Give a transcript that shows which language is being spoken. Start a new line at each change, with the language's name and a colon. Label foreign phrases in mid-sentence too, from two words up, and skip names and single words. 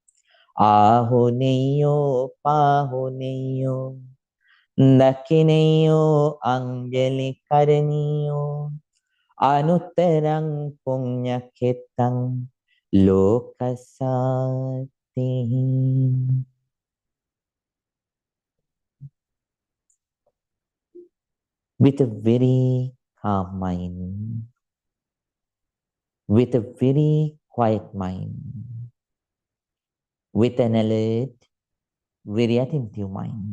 Pali: Ahuniyo pahuniyo Dakhineyo anjali karaniyo Anuttarang punyaketang lokasati.
English: With a very calm mind, with a very quiet mind, with an alert, very attentive mind.